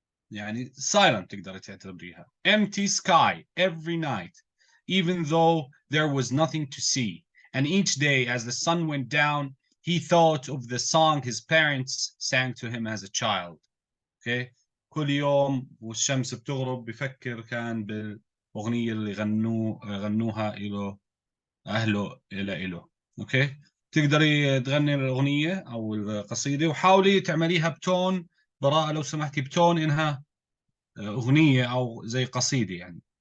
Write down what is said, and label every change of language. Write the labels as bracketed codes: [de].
[ar] يعني silent تقدر تعتبريها. [en] Empty sky every night, even though there was nothing to see. And each day as the sun went down, he thought of the song his parents sang to him as a child. Okay. [ar] كل يوم والشمس بتغرب بفكر كان بالأغنية اللي غنوها إله أهله إله. [en] Okay. [ar] تقدري تغني الأغنية أو القصيدة وحاولي تعمليها بتون براءة لو سمحتي، بتون إنها أغنية أو زي قصيدة يعني.